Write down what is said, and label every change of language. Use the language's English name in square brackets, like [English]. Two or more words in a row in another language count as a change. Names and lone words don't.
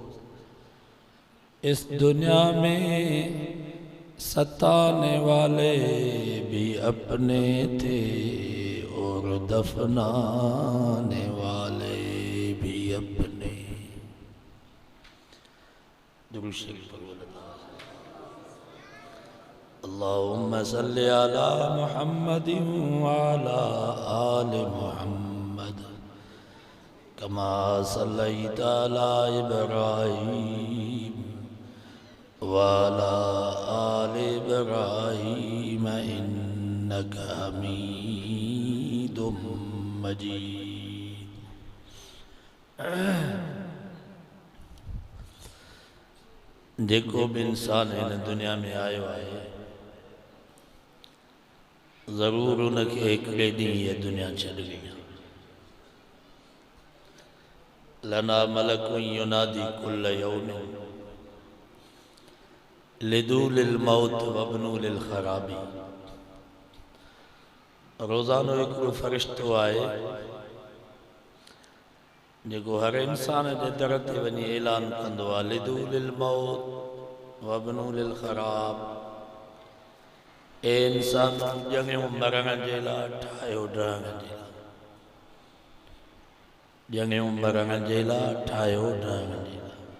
[Urdu] اس دنیا میں ستانے والے بھی اپنے تھے اور دفنانے والے بھی اپنے. درود شریف پڑھو. [Arabic] اللهم صل على محمد وعلى آل محمد كما صليت على إبراهيم وعلى آل إبراهيم إنك حميد مجيد. [Sindhi] जेको भी इंसान इन दुनिया में आयो आहे ज़रूर उनके हिकिड़े ॾींहुं ये दुनिया छॾणी आहे। [Arabic] لنا ملك ينادي كل يوم لدوا للموت وابنوا للخراب. [Sindhi] रोज़ानो हिकिड़ो फ़रिश्तो आहे जेको हर इंसान जे दर ते वञी ऐलान कंदो आहे [Arabic] لدوا للموت وابنوا للخراب. [Sindhi] ए इंसान ॼङियूं मरण जे लाइ ठाहियो ढहण जे लाइ, ॼङियूं मरण जे लाइ ठाहियो ढहण जे लाइ।